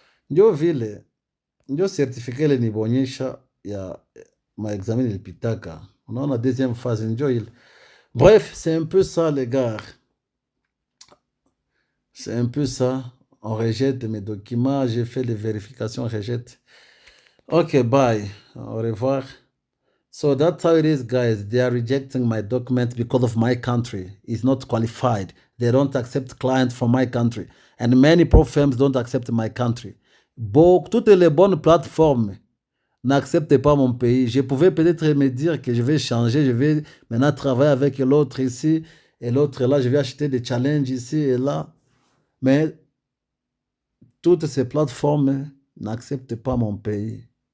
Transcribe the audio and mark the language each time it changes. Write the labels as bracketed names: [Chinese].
[Swahili] Ndio vile, ndio certificat ile nibonyesha ya maexamen ilipitaka. Unaona deuxième phase ndio ile. [French] Bref, c'est un peu ça les gars. C'est un peu ça. On rejette mes documents, j'ai fait les vérifications, on rejette. [English] Ok, bye. [French] Au revoir. [English] So that's how it is, guys. They are rejecting my document because of my country is not qualified. They don't accept clients from my country. And many pro firms don't accept my country. [French] Toutes les bonnes plateformes n'acceptent pas mon pays. Je pouvais peut-être me dire que je vais changer, je vais maintenant travailler avec l'autre ici et l'autre là, je vais acheter des challenges ici et là. Mais toutes ces plateformes n'acceptent pas mon pays.